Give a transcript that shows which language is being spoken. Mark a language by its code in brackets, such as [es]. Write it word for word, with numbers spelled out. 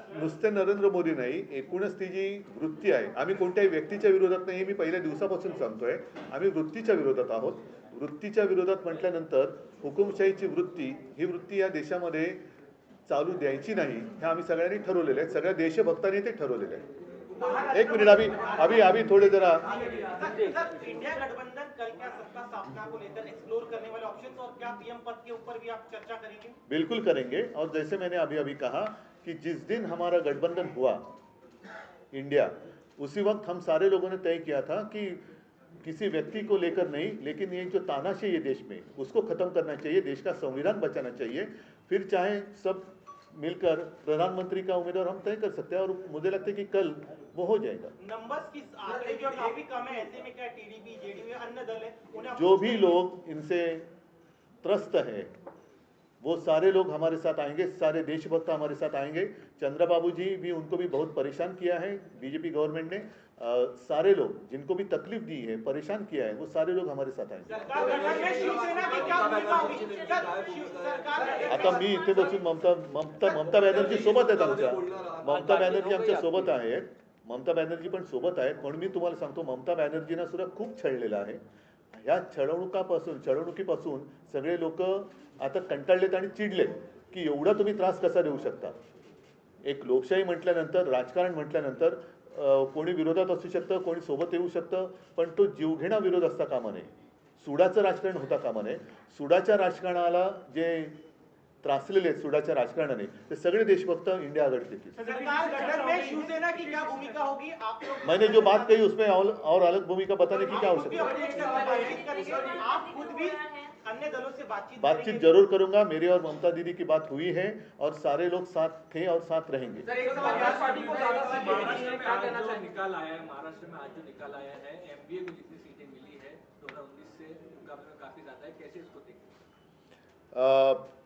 [mr] नुसते नरेंद्र मोदी नाही, एकूणच ती जी वृत्ती आहे, आम्ही कोणत्याही व्यक्तीच्या विरोधात नाही, हे मी पहिल्या दिवसापासून सांगतोय. आम्ही वृत्तीच्या विरोधात आहोत. वृत्तीच्या विरोधात म्हटल्यानंतर हुकुमशाहीची वृत्ती, ही वृत्ती या देशामध्ये चालू द्यायची नाही, हे आम्ही सगळ्यांनी ठरवलेलं आहे. सगळ्या देशभक्तांनी ते ठरवलेलं आहे. महाराष्ट्र- [hi] एक मिनट अभी अभी अभी थोड़े जरा सर, सर, इंडिया गठबंधन कल क्या सत्ता स्थापना को लेकर एक्सप्लोर करने वाले ऑप्शन और क्या पीएम पद के ऊपर भी आप चर्चा करेंगे? बिल्कुल करेंगे। और जैसे मैंने अभी अभी कहा कि जिस दिन हमारा गठबंधन हुआ इंडिया, उसी वक्त हम सारे लोगों ने तय किया था कि किसी व्यक्ति को लेकर नहीं, लेकिन ये जो तानाशाही है देश में उसको खत्म करना चाहिए, देश का संविधान बचाना चाहिए। फिर चाहे सब मिलकर प्रधानमंत्री का उम्मीदवार हम तय कर सकते हैं और मुझे लगता है कि कल वो हो जाएगा। नंबर्स की आंकड़े जो काफी कम है, ऐसे में क्या टीडीपी, जेडीयू अन्य दल है उन्हें आप- जो भी लोग इनसे त्रस्त है वो सारे लोग हमारे साथ आएंगे, सारे देशभक्त हमारे साथ आएंगे। चंद्रबाबू जी भी, उनको भी बहुत परेशान किया है बीजेपी गवर्नमेंट ने। अ, सारे लोग जिनको भी तकलीफ दी है, परेशान किया है, वो सारे लोग हमारे साथ आएंगे। सरकार गठन में शिवसेना की क्या भूमिका होगी? सर, शिव- सरकार गठन [mr] आता मी इथे बसून ममता ममता ममता बॅनर्जी सोबत आहेत आमच्या, ममता बॅनर्जी आमच्या सोबत आहेत, ममता बॅनर्जी पण सोबत आहेत. पण मी तुम्हाला सांगतो, ममता बॅनर्जींना सुद्धा खूप छळलेलं आहे. ह्या छळवणुकापासून छळवणुकीपासून सगळे लोक आता कंटाळलेत आणि चिडलेत की एवढा तुम्ही त्रास कसा देऊ शकता. एक लोकशाही म्हटल्यानंतर, राजकारण म्हटल्यानंतर अ, कोणी विरोधात असू शकतं, कोणी सोबत येऊ शकतं, पण तो जीवघेणा विरोध असता कामा नये, सुडाचं राजकारण होता कामा नये. सुडाच्या राजकारणाला जे त्रासलेले आहेत सुडाच्या राजकारणाने, ते सगळे देशभक्त इंडिया आघाडी देतील. [hi] सरकार गठन में शिवसेना की क्या भूमिका होगी? आप लोग मैंने जो बात कही उसमें और, और अलग भूमिका बताने की क्या आप खुद भी आवश्यकता है? अपने एक साथ बातचीत करेंगे, आप खुद भी अन्य दलों से बातचीत बातचीत करेंगे। जरूर करूंगा, मेरी और ममता दीदी की बात हुई है और सारे लोग साथ थे और साथ रहेंगे। सर, एक सवाल यार पार्टी को ज्यादा सीटें मिली है, क्या कहना चाहिए? निकाल आया है महाराष्ट्र में, आज जो निकाल आया है एमबीए को जितनी सीटें मिली है दो हजार उन्नीस से मुकाबले में काफी ज्यादा है, कैसे इसको देखते हैं?